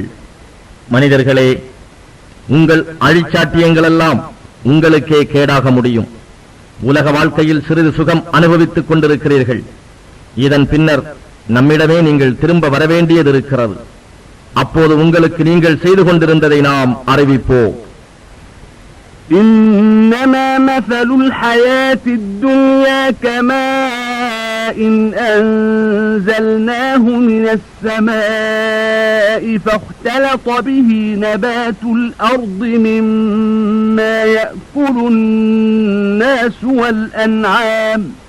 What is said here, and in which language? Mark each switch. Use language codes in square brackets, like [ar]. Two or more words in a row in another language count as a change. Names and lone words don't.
[ta] மனிதர்களே, உங்கள் அழிச்சாட்டியங்களெல்லாம் உங்களுக்கே கேடாக முடியும். உலக வாழ்க்கையில் சிறிது சுகம் அனுபவித்துக் கொண்டிருக்கிறீர்கள். இதன் பின்னர் நம்மிடமே நீங்கள் திரும்ப வரவேண்டியது இருக்கிறது. அப்போது உங்களுக்கு நீங்கள் செய்து கொண்டிருந்ததை நாம் அறிவிப்போம். [ar] إنما مثل الحياة الدنيا كماء أنزلناه من السماء فاختلط به نبات الأرض مما يأكل الناس والأنعام